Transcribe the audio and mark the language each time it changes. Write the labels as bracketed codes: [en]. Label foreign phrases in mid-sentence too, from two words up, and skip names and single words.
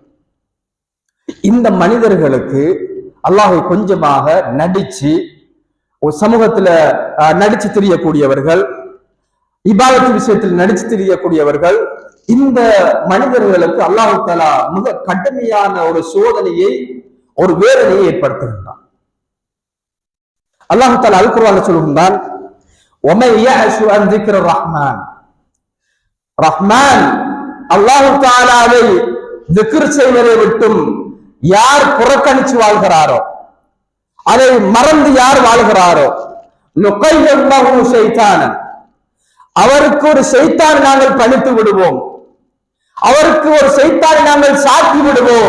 [ta] இந்த மனிதர்களுக்கு அல்லாஹ்வை கொஞ்சமாக நடிச்சு ஒரு சமூகத்துல நடிச்சு தெரியக்கூடியவர்கள், இபாதத்து விஷயத்தில் நடிச்சு தெரியக்கூடியவர்கள், இந்த மனிதர்களுக்கு [ar] الله تعالى [ta] மிக கடுமையான ஒரு சோதனையை, ஒரு வேதனையை ஏற்படுத்துகின்றான். [ar] الله تعالى [ta] அல் குர்ஆன்ல சொல்கின்றான், [ar] وَمَن يَعْشُ عَن ذِكْرِ الرَّحْمَنِ, [ta] ரஹ்மான் அல்லாஹ் தஆலாவை திக்ர் செய்வதை விட்டும் யார் புறக்கணிச்சு வாழ்கிறாரோ, அதை மறந்து யார் வாழ்கிறாரோ, [ar] نقيض له شيطانا, [ta] அவருக்கு ஒரு ஷைத்தான் நாங்கள் பணித்து விடுவோம், அவருக்கு ஒரு ஷைத்தானை நாங்கள் சாட்டி விடுவோம்.